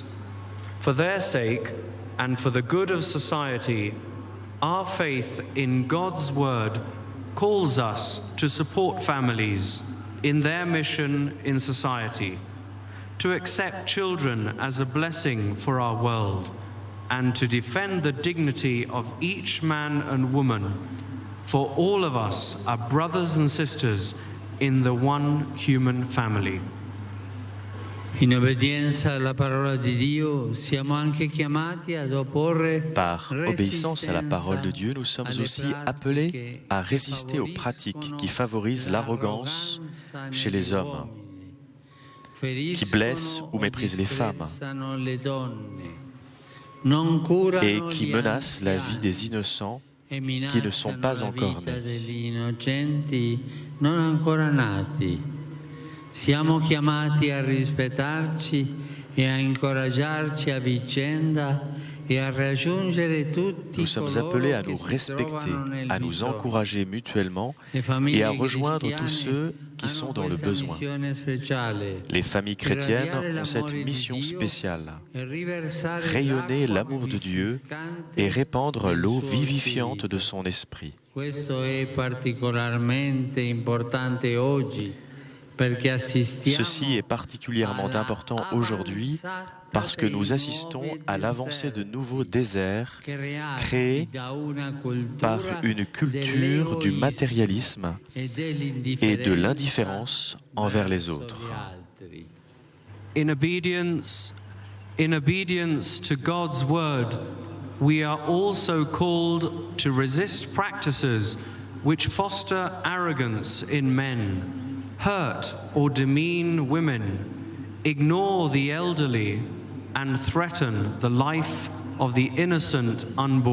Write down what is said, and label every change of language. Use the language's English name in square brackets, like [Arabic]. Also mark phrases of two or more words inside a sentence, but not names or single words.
[English] For their sake and for the good of society, our faith in God's word calls us to support families in their mission in society, to accept children as a blessing for our world, and to defend the dignity of each man and woman, for all of us are brothers and sisters in the one human family. [Italian] In obbedienza alla parola di Dio, siamo anche chiamati ad opporre [French] Par obéissance à la parole de Dieu, nous sommes aussi appelés à résister aux pratiques qui favorisent l'arrogance chez les hommes, qui blessent ou méprisent les femmes et qui menacent la vie des innocents qui ne sont pas encore nés. [Italian] Siamo chiamati a rispettarci e a incoraggiarci a vicenda e a raggiungere tutti. [French] Nous sommes appelés à nous respecter, à nous encourager mutuellement et à rejoindre tous ceux qui sont dans le besoin. Les familles chrétiennes ont cette mission spéciale: rayonner l'amour de Dieu et répandre l'eau vivifiante de son esprit. [Italian] Questo è particolarmente importante oggi. [French] Ceci est particulièrement important aujourd'hui parce que nous assistons à l'avancée de nouveaux déserts créés par une culture du matérialisme et de l'indifférence envers les autres. [English] In obedience to God's word, we are also called to resist practices which foster arrogance in men, hurt or demean women, ignore the elderly, and threaten the life of the innocent unborn.